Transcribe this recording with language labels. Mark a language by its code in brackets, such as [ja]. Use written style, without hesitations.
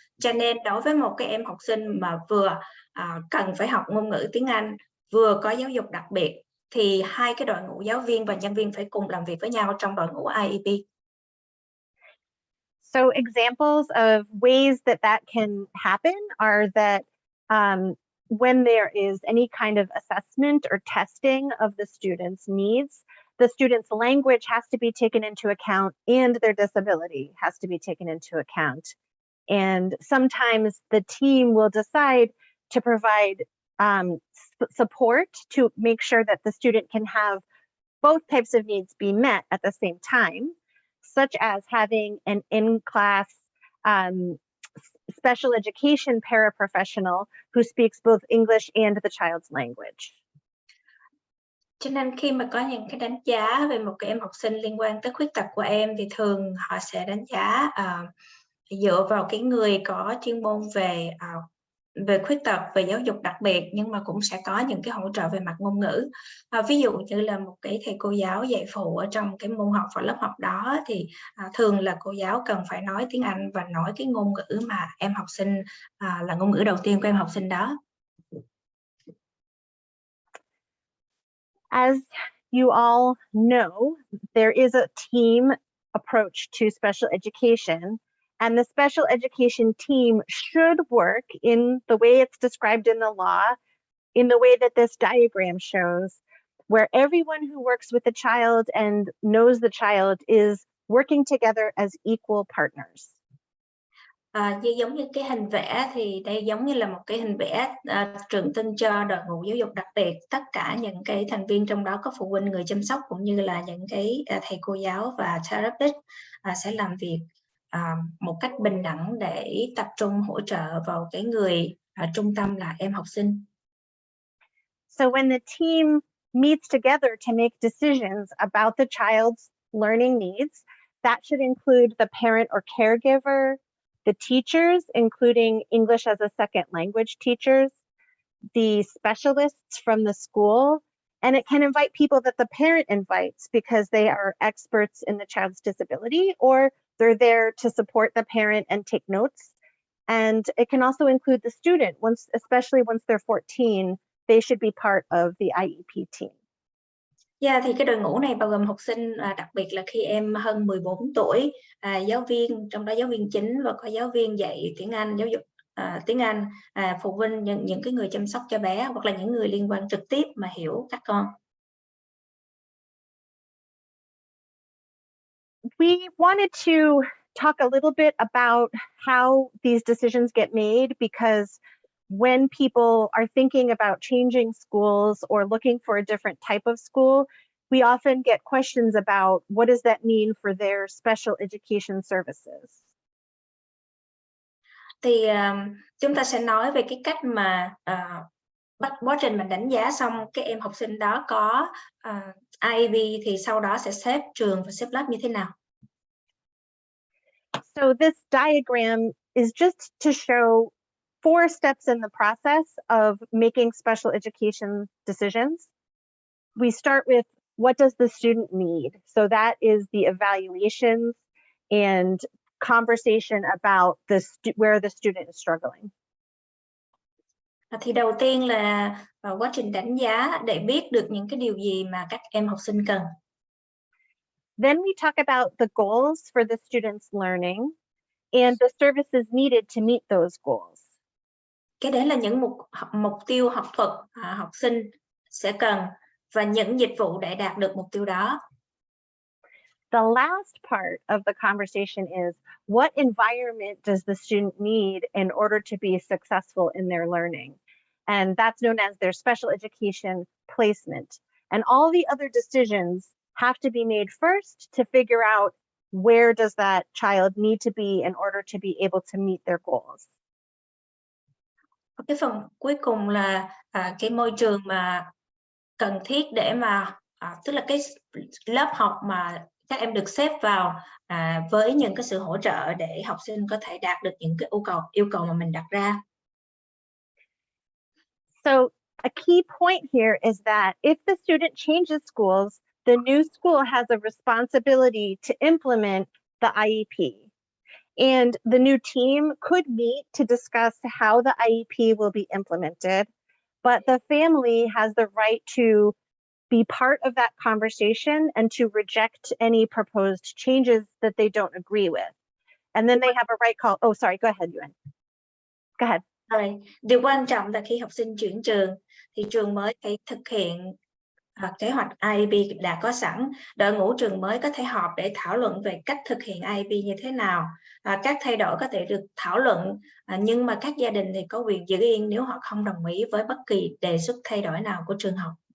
[vi] Cho nên đối với một cái em học sinh mà vừa cần phải học ngôn ngữ tiếng Anh, vừa có giáo dục đặc biệt thì hai cái đội ngũ giáo viên và nhân viên phải cùng làm việc với nhau trong đội ngũ IEP. [en] So examples of ways that can happen are that when there is any kind of assessment or testing of the student's needs, the student's language has to be taken into account and their disability has to be taken into account. And sometimes the team will decide to provide support to make sure that the student can have both types of needs be met at the same time, such as having an in-class special education paraprofessional who speaks both English and the child's language. [vi] Cho nên khi mà có những cái đánh giá về một cái em học sinh liên quan tới khuyết tật của em thì thường họ sẽ đánh giá dựa vào cái người có chuyên môn về khuyết tật, về giáo dục đặc biệt nhưng mà cũng sẽ có những cái hỗ trợ về mặt ngôn ngữ. Ví dụ như là một cái thầy cô giáo dạy phụ ở trong cái môn học và lớp học đó thì thường là cô giáo cần phải nói tiếng Anh và nói cái ngôn ngữ mà em học sinh là ngôn ngữ đầu tiên của em học sinh đó. [en] As you all know, there is a team approach to special education, and the special education team should work in the way it's described in the law, in the way that this diagram shows, where everyone who works with the child and knows the child is working together as equal partners. [vi] Giống như cái hình vẽ thì đây giống như là một cái hình vẽ trường tin cho đội ngũ giáo dục đặc biệt. Tất cả những cái thành viên trong đó có phụ huynh, người chăm sóc cũng như là những cái thầy cô giáo và therapist sẽ làm việc một cách bình đẳng để tập trung hỗ trợ vào cái người trung tâm là em học sinh. [en] So when the team meets together to make decisions about the child's learning needs, that should include the parent or caregiver, the teachers, including English as a second language teachers, the specialists from the school, and it can invite people that the parent invites because they are experts in the child's disability or they're there to support the parent and take notes. And it can also include the student, especially once they're 14, they should be part of the IEP team. [vi] Thì cái đội ngũ này bao gồm học sinh đặc biệt là khi em hơn 14 tuổi, giáo viên, trong đó giáo viên chính và có giáo viên dạy tiếng Anh, giáo dục tiếng Anh, phụ huynh, những cái người chăm sóc cho bé hoặc là những người liên quan trực tiếp mà hiểu các con. [en] We wanted to talk a little bit about how these decisions get made because when people are thinking about changing schools or looking for a different type of school, we often get questions about what does that mean for their special education services. [vi] Thì chúng ta sẽ nói về cái cách mà quá trình mình đánh giá xong cái em học sinh đó có IEP thì sau đó sẽ xếp trường và xếp lớp như thế nào. [en] So this diagram is just to show 4 steps in the process of making special education decisions. We start with what does the student need? So that is the evaluations and conversation about where the student is struggling. [vi] Thì đầu tiên là quá trình đánh giá để biết được những cái điều gì mà các em học sinh cần. [en] Then we talk about the goals for the student's learning and the services needed to meet those goals. [vi] Cái đấy là những mục tiêu học thuật học sinh sẽ cần và những dịch vụ để đạt được mục tiêu đó. [en] The last part of the conversation is, what environment does the student need in order to be successful in their learning? And that's known as their special education placement. And all the other decisions have to be made first to figure out where does that child need to be in order to be able to meet their goals. [vi] Cái phần cuối cùng là cái môi trường mà cần thiết để mà tức là cái lớp học mà các em được xếp vào với những cái sự hỗ trợ để học sinh có thể đạt được những cái yêu cầu mà mình đặt ra. [en] So a key point here is that if the student changes schools, the new school has a responsibility to implement the IEP. And the new team could meet to discuss how the IEP will be implemented, but the family has the right to be part of that conversation and to reject any proposed changes that they don't agree with. And then they have a right call. Oh, sorry, go ahead, Yuan. Go ahead. [vi] Rồi, điều quan trọng là khi học sinh chuyển trường thì trường mới phải thực hiện kế hoạch IEP đã có sẵn. Đội ngũ trường mới có thể họp để thảo luận về cách thực hiện IEP như thế nào. Các thay đổi có thể được thảo luận, nhưng mà các gia đình thì có quyền giữ yên nếu họ không đồng ý với bất kỳ đề xuất thay đổi nào của trường học.